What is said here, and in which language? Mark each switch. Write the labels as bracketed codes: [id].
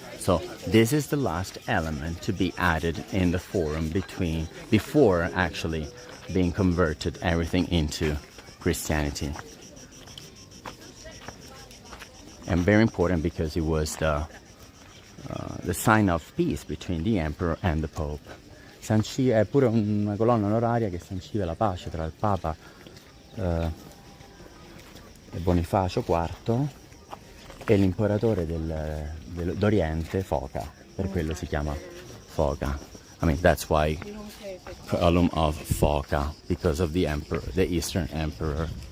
[en] So this is the last element to be added in the Forum before actually being converted everything into Christianity. And very important because it was the sign of peace between the emperor and the pope. [it] È pure una colonna onoraria che sanciva la pace tra il Papa e Bonifacio IV e l'imperatore d'Oriente, Foca. Per quello si chiama Foca. [en] I mean, that's why column of Foca, because of the emperor, the Eastern Emperor.